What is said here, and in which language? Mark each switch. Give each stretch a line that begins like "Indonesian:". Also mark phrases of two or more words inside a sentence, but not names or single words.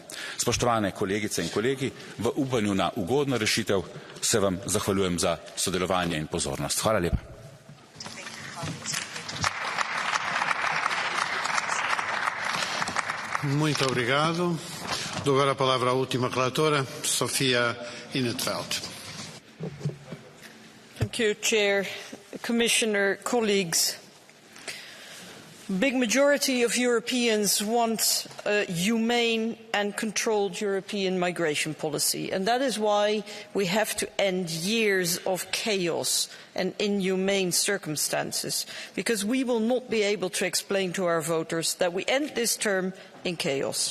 Slovenian: Spoštovane kolegice in kolegi, v upanju na ugodno rešitev se vam zahvaljujem za sodelovanje in pozornost. Hvala lepa.
Portuguese: Muito obrigado. Dou agora a palavra à última relatora, Sofia Inetfeld.
English: Thank you, Chair, Commissioner, colleagues. A big majority of Europeans want a humane and controlled European migration policy, and that is why we have to end years of chaos and inhumane circumstances, because we will not be able to explain to our voters that we end this term in chaos.